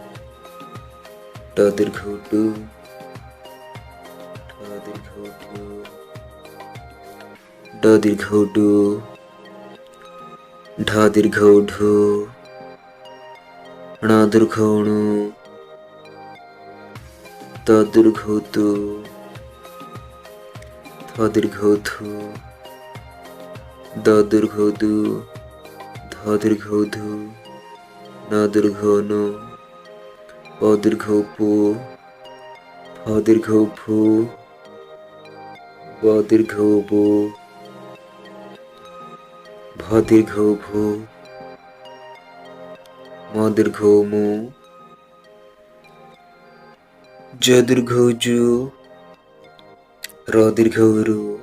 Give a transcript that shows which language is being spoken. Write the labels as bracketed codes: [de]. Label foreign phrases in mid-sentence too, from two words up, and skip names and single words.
[ne] ट दीर्घ टु ठ दीर्घ ठु ड दीर्घ डु ढ दीर्घ ढु ण दीर्घ णु त दीर्घ तु थ दीर्घ थु द दीर्घ दु ध दीर्घ धु न दीर्घ नु प दीर्घ पु फ दीर्घ फु ब दीर्घ बु भ दीर्घ भु म दीर्घ मु ज दीर्घ जु र दीर्घ रु